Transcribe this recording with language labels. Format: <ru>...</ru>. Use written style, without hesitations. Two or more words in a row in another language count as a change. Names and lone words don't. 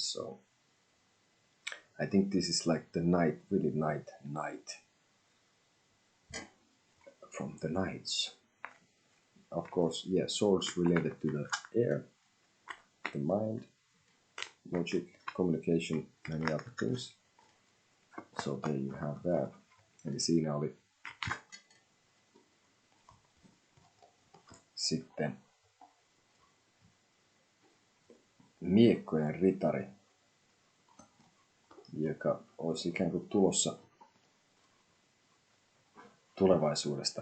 <en>So I think this is like the knight, really knight from the knights. Of course, yeah, swords related to the air, the mind, logic, communication, many other things. So there you have that.</en> <fi>Eli siinä oli sitten miekkojen ritari, joka olisi ikään kuin tulossa tulevaisuudesta.</fi>